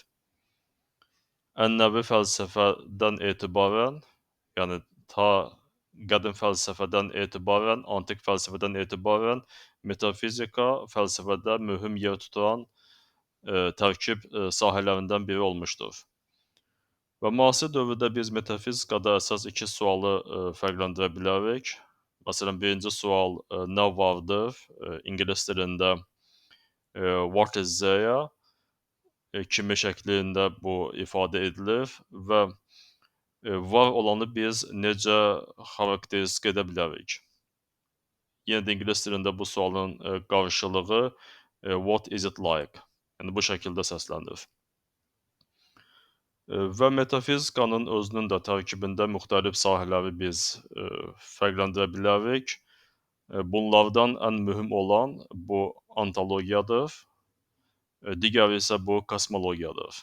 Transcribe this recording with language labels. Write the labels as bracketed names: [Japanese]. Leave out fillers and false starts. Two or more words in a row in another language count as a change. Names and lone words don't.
[Azerbaijani] Ənənəvi fəlsəfədən etibarən, yəni ta qədim fəlsəfədən etibarən, antik fəlsəfədən etibarən metafizika fəlsəfədə mühüm yer tutan tərkib sahələrindən biri olmuşdur. Və müasir dövrdə biz metafizikada əsas iki sualı fərqləndirə bilərik. Məsələn, birinci sual nə vardır? İngilis dilində [English] what is there? [Azerbaijani] Kimi şəklində bu ifadə edilir və var olanı biz necə xarakteristik edə bilərik? Yenə də ingilis dilində bu sualın qarşılığı [English] what is it like? [Azerbaijani] Yəni bu şəkildə səslənir. Və metafizikanın özünün də tərkibində müxtəlif sahələri biz fərqləndirə bilərik. Bunlardan ən mühüm olan bu ontologiyadır. Digəri isə bu kosmologiyadır.